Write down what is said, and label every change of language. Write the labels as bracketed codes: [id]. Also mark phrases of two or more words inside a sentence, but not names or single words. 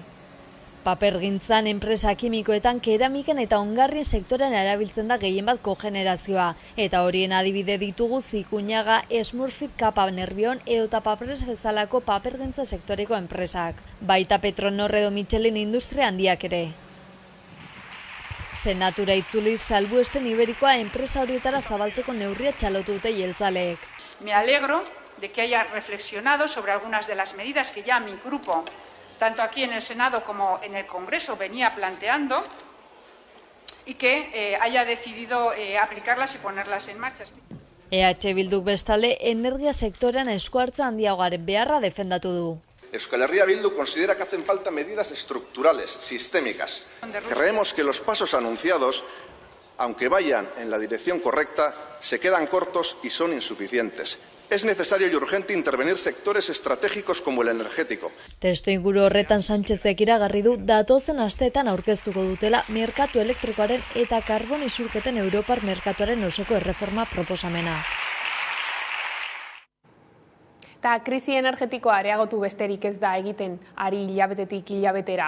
[eu] Papergintzan, enpresa kimikoetan, keramiken eta ongarrien sektorean erabiltzen da gehienbat kogenerazioa, eta horien adibide ditugu Zikuñaga, Smurfit, Kapa Nerbion edota Papres bezalako papergintza sektoreko enpresak, baita Petronor edo Michelin industria handiak ere. Senatura itzuliz salbuespen iberikoa enpresa horietara zabaltzeko neurria txalotu dute jeltzaleek. [es] Me alegro de que haya reflexionado sobre algunas de las medidas que ya mi grupo, tanto aquí en el Senado como en el Congreso, venía planteando y que haya decidido aplicarlas y ponerlas en marcha. [eu] EH Bilduk bestalde energia sektorean eskuartza handiagaren beharra defendatu du. [es] Euskal Herria Bildu considera que hacen falta medidas estructurales, sistémicas. Creemos que los pasos anunciados, aunque vayan en la dirección correcta, se quedan cortos y son insuficientes. Es necesario y urgente intervenir sectores estratégicos como el energético. [eu] Testuinguru horretan Sánchezek iragarri du datozen asteetan aurkeztuko dutela merkatu elektrikoaren eta karbon isurketen Europar merkatuaren osoko erreforma proposamena. Eta krisi energetikoa areagotu besterik ez da egiten ari hilabetetik hilabetera.